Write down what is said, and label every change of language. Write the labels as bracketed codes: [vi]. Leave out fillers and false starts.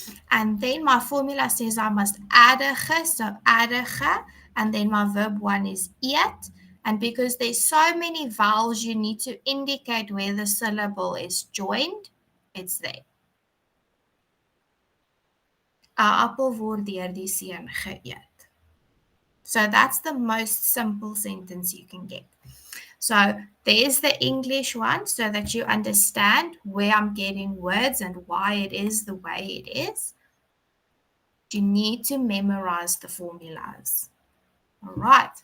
[en] And then my formula says I must adige, so adige, and then my verb one is eat. And because there's so many vowels, you need to indicate where the syllable is joined. It's there. [af] 'n appel word deur die seun geëet. [en] So that's the most simple sentence you can get. So there's the English one so that you understand where I'm getting words and why it is the way it is. You need to memorize the formulas. All right.